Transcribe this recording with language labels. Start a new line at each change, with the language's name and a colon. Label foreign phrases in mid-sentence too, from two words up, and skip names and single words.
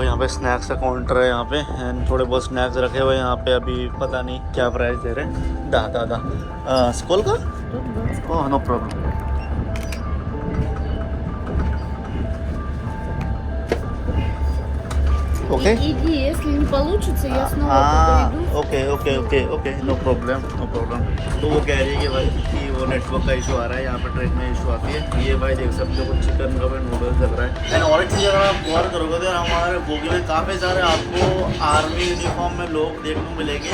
Hindi: यहाँ पे स्नैक्स का काउंटर है यहाँ पे, एंड थोड़े बहुत स्नैक्स रखे हुए यहाँ पे। अभी पता नहीं क्या प्राइस दे रहे हैं। दादा स्कूल का
English: oh no problem.
Hindi: ओके
Russian: Иди, если не получится, я снова подойду.
English: OK no problem.
Hindi: तो वो कह रही है कि भाई कि वो नेटवर्क का इशू आ रहा है, यहाँ पर ट्रेन में इशू आती है। ये भाई देख सकते हो कुछ चिकन का भी नूडल्स लग रहा है। एंड और एक चीज़ अगर आप गौर करोगे तो हमारे बोगी में काफ़ी सारे आपको
English: army uniform
Hindi: में लोग देखने को मिलेंगे।